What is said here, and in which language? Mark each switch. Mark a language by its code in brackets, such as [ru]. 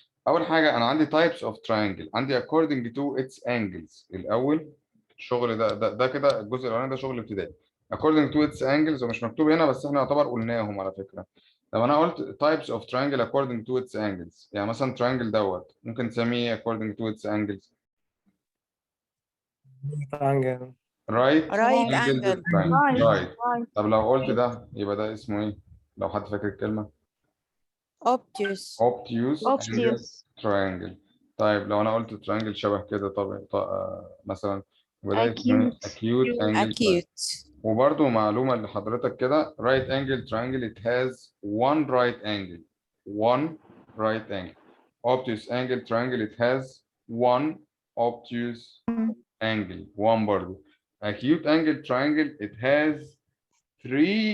[ar] اول حاجه انا عندي [en] types of triangle، [ar] عندي [en] according to its angles. [ar] الاول الشغل ده كده الجزء الاولاني ده شغل ابتدائي. [en] according to its angles، [ar] ومش مكتوب هنا بس احنا يعتبر قلناهم على فكره. لو انا قلت [en] types of triangle according to its angles، [ar] يعني مثلا [en] triangle [ar] دوت ممكن تسميه [en] according to its angles triangle. right Right angled angle. triangle. Right. right. [ar] طب لو قلت ده يبقى ده اسمه ايه؟ لو حد فاكر الكلمة [en] Obtuse. obtuse angled Obtuse. triangle. [ar] طيب لو انا قلت triangle شبه كده طب مثلا يبقى ده اسمه [en] Acute. acute angle triangle. Acute. [ar] وبرضو معلومة لحضرتك كده [en] right angle triangle it has one right angle. one right angle. obtuse angle triangle it has one obtuse angle. one برضو. acute angle triangle it has three